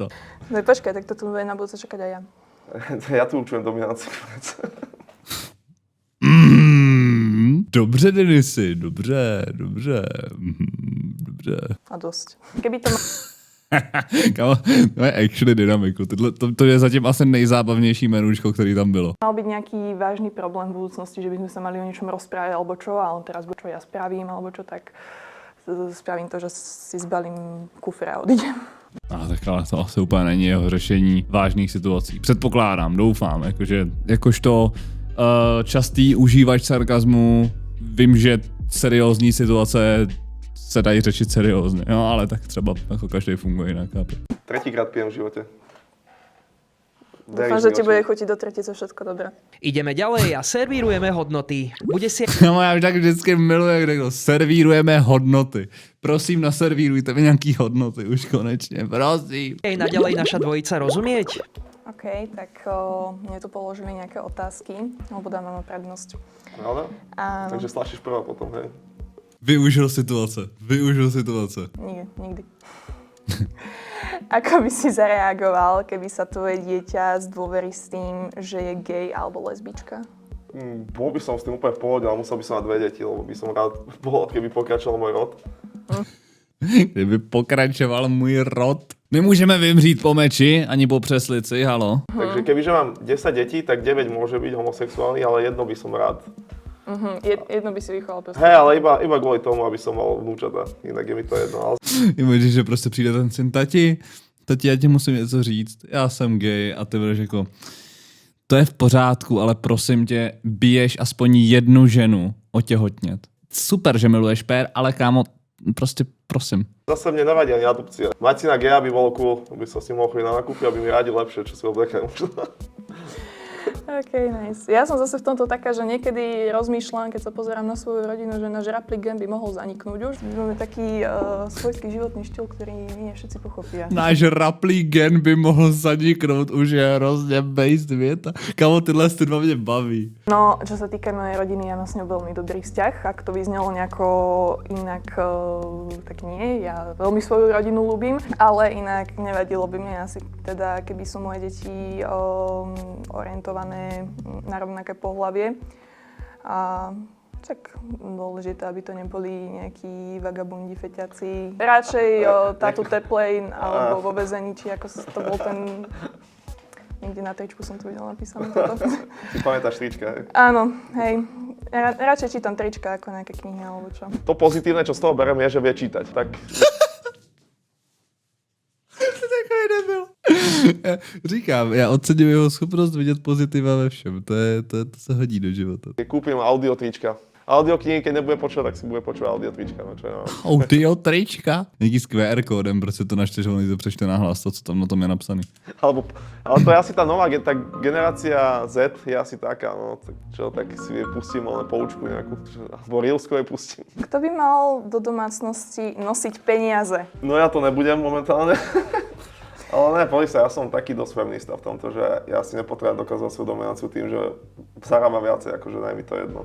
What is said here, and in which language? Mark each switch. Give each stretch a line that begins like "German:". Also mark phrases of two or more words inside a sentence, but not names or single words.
Slovak: No počkaj, tak to tu bude na budúce čakať aj ja. Ja tu určujem dominanciu.
Czech: Dobře, Denisy, dobře.
Slovak: A dosť. Keby to
Czech: Kámo, to je actually dynamiku. To je zatím asi nejzábavnější menúčko, který tam bylo.
Slovak: mal byť nejaký vážny problém v budúcnosti, že by sme sa mali o niečom rozprávať, alebo čo, ale teraz čo ja spravím, alebo čo, tak spravím to, že si zbalím kufr a odídem.
Czech: Tak ale to asi úplně není jeho řešení vážných situací. Předpokládám, doufám, jakožto častý užívač sarkazmu, vím, že seriózní situace se dají řešit seriózně, no ale tak třeba jako každý funguje jinak.
Slovak: Tretíkrát pijem v živote. Dúfam, že ti bude chutiť do tretice všetko dobré. Ideme ďalej a servírujeme hodnoty. Bude si
Czech: No já už tak vždycky miluji, jak řekl, servírujeme hodnoty. Prosím, naservírujte mi nějaký hodnoty už konečně, prosím.
Slovak: aj naďalej naša dvojica rozumieť? OK, tak mne tu položili nejaké otázky, alebo dávam prednosť. Áno? Áno. Takže slašíš prvá potom, hej?
Czech: Využil situace. Nikdy.
Slovak: Ako by si zareagoval, keby sa tvoje dieťa zdôverí s tým, že je gay alebo lesbička? Bol by som s tým úplne v pohode, ale musel by som mať 2 deti, lebo by som rád bol, keby pokračoval môj rod.
Czech: Kdyby pokračoval můj rod. Nemůžeme vymřít po meči, ani po přeslici, halo.
Slovak: Takže kebyže mám 10 detí, tak 9 môže byť homosexuálny, ale jedno by som rád. Jedno by si vychoval proste. Hej, ale iba kvôli tomu, aby som mal vnúčata. Inak je mi to jedno. Ale...
Czech: Imagine, že prostě přijde ten syn, tati, já ti musím něco říct, já jsem gay a ty budeš jako, to je v pořádku, ale prosím tě, biješ aspoň jednu ženu otěhotnět. Super, že miluješ pér, ale kámo, prostě prosím.
Slovak: Zase mne nevadí ani adopcia. Mať syna geja by bolo cool, aby som s ním mohol chodiť na nákupy, aby mi radil lepšie, čo si obleknem.
English: OK, nice.
Slovak: Ja som zase v tomto taká, že niekedy rozmýšľam, keď sa pozerám na svoju rodinu, že náš raplik gen by mohol zaniknúť už. Máme taký svojský životný štýl, ktorý nie všetci pochopia.
Czech: Náš raplý gen by mohl zaniknout, už je hrozně based věta. Kámo, tyhle dva mě baví.
Slovak: No, čo sa týka mojej rodiny, ja mám s ňou veľmi dobrý vzťah. Ak to vyznelo nejako inak, tak nie. Ja veľmi svoju rodinu ľúbim, ale inak nevadilo by mne asi teda, keby sú moje deti orientované na rovnaké pohlavie. A tak dôležité, aby to neboli nejakí vagabundi, feťaci. Radšej tátu Teplejn alebo vo väzení, či ako to bol ten... Niekde na tričku som to videla napísané toto. Si pamätáš trička, hej? Áno, hej. Radšej čítam trička ako nejaké knihy alebo čo. To pozitívne, čo z toho berem, je, že vie čítať. Tak...
Czech: Říkám, já oceňuji jeho schopnost vidět pozitiva ve všem. To se hodí do života.
Slovak: Kúpim audio trička. Audioknihy, keď nebude počúvať, tak si bude počúvať audio trička. No, čo je, no. Audio trička?
Czech: Nějaký s QR kódem, prostě to načteš, on to přečte nahlas, to, co tam na tom je napsaný.
Slovak: Ale to je asi tá nová, tá generácia Z je asi taká, no. Tak, čo, tak si pustím len poučku nejakú, alebo Reelsku jej pustím. Kto by mal do domácnosti nosiť peniaze? No ja to nebudem momentálne. Ale ne, pozri sa, ja som taký dosť feminista v tomto, že ja si nepotrebujem dokázať svoju dominanciu tým, že zarábam viacej, akože daj mi to jedno.